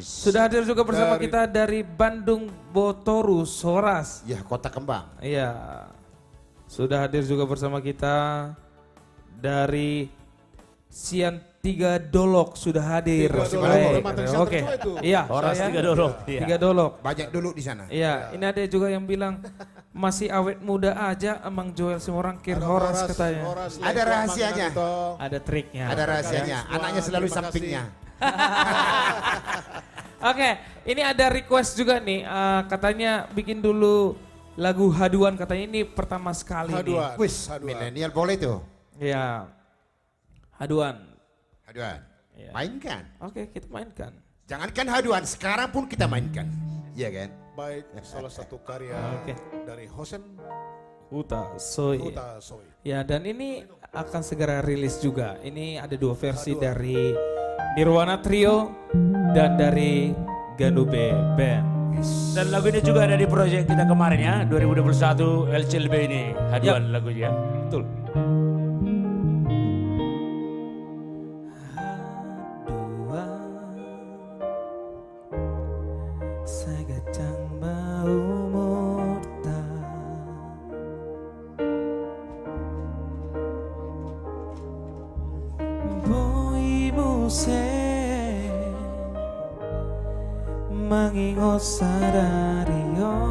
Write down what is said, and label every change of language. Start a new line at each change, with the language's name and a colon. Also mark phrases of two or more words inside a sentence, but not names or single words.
Indonesian: Sudah hadir juga bersama Dari- kita dari Bandung Botorus, Horas. Ya kota kembang. Iya. Sudah hadir juga bersama kita dari Sian Tiga Dolok sudah hadir. Tiga Dolok, Baik. Kalimantan Siantar Oke. juga itu. Iya, Horas saya- 3 dolok. Iya. Tiga Dolok. Banyak dulu di sana. Iya, ini ada juga yang bilang masih awet muda aja Emang Joel Simorangkir Ada Horas katanya. Horas, Ada Leko, rahasianya. Mangan itu. Ada triknya. Ada rahasianya. Semua, Anaknya selalu terima kasih. sampingnya. Oke, ini ada request juga nih. Katanya bikin dulu lagu Haduan, katanya ini pertama sekali nih. Haduan. Wis, Haduan. milenial boleh tuh. Iya. Haduan. Haduan. Iya. Mainkan. Oke, kita mainkan. Jangankan haduan, sekarang pun kita mainkan. Iya kan? Baik, salah satu karya Oke. dari Hosen Huta Soy. Huta Soy. Ya, dan ini akan segera rilis juga. Ini ada 2 versi dari Nirwana Trio dan dari Ganube Band. Dan lagu ini juga ada di proyek kita kemarin ya, 2021 LCLB ini, haduan lagunya. Betul. Sagacang bau murta Boy muse Mangingot sadario